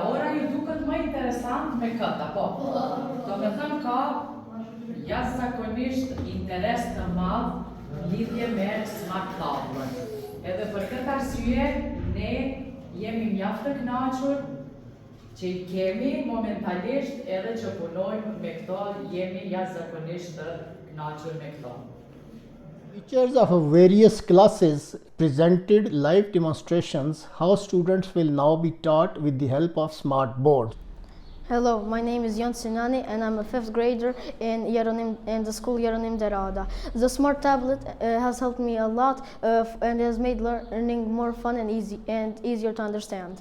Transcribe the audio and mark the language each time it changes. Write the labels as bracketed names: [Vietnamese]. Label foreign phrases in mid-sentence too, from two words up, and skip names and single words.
[Albanian] Ora ju duket më interesant me këtë, apo? Do me thënë ka jashtëzakonisht interes të madh lidhje me smart tablën. Edhe për këtë arsye ne jemi mjaft të kënaqur që i kemi momentalisht edhe që punojmë me këto, jemi jashtëzakonisht të kënaqur me këto. [English] Teachers of various classes presented live demonstrations how students will now be taught with the help of smart boards. Hello, my name is Jan Sinani and I'm a 5th grader in the school Jeronim Derada. The smart tablet has helped me a lot and has made learning more fun and easier to understand.